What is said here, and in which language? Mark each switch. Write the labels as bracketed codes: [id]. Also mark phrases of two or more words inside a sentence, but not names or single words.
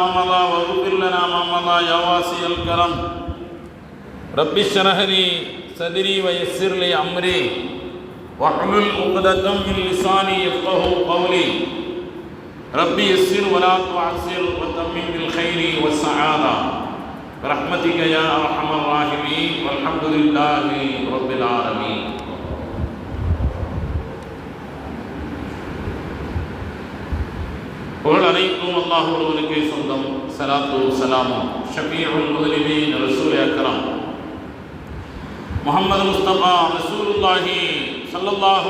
[ar] مضى واغفر لنا ما مضى يا واسع الكرم رب اشرح لي صدري ويسر لي امري واحلل عقدة من لساني يفقهوا قولي ربي يسر ولا تعسر وتمم بالخير والسعادة برحمتك يا ارحم الراحمين والحمد لله رب العالمين. [ta] புகழ் அனைத்தும் அல்லாஹ் ஒருவனுக்கே சொந்தம். ஸலாத்து ஸலாமும் [ar] شفيع المذنبين رسول أكرم محمد مصطفى رسول الله صلى الله